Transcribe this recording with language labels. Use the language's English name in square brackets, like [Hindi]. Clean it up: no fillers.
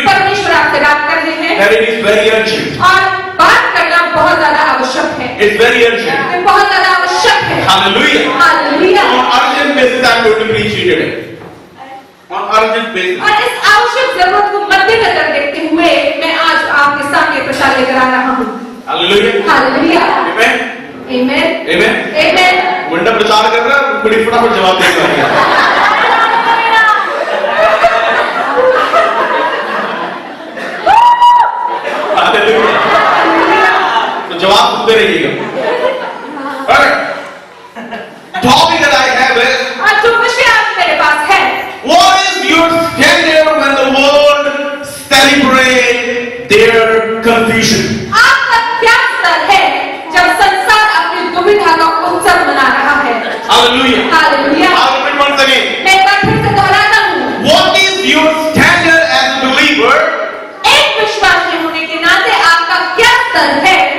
[Hindi] परमेश्वर आपसे बात कर रहे हैं [English] that it is very urgent. [Hindi] और बात करना बहुत ज्यादा आवश्यक है। [English] It's very urgent. [Hindi] ये बहुत ज्यादा आवश्यक है। [English] Hallelujah. [Hindi] Hallelujah. [English] On urgent basis, I'm going to preach you today. On urgent basis. [Hindi] और इस आवश्यक जरूरत को मद्देनजर देखते हुए मैं आज आपके सामने प्रचार लेकर आ रहा हूँ। [English] Hallelujah. [Hindi] Hallelujah. [English] Amen. Amen. Amen. Amen. [Hindi] मुंडा प्रचार कर रहा है, बड़ी फटाफट जवाब दे रहा है। Hallelujah. तो जवाब सुनते रहिएगा। Alright. [English] Topic that I have is [Hindi] आज जो विषय आज मेरे पास है, [English] what is your standard when the world celebrate their confusion? [Hindi] आपका क्या स्तर है जब संसार अपनी दुविधा का उत्सव मना रहा है? [English] Hallelujah. [Hindi] Hallelujah. [English] I'll repeat once again. [Hindi] मैं एक बार फिर से दोहराता हूँ, [English] What is your standard as a believer [Hindi] एक विश्वासी होने के नाते आपका क्या स्तर है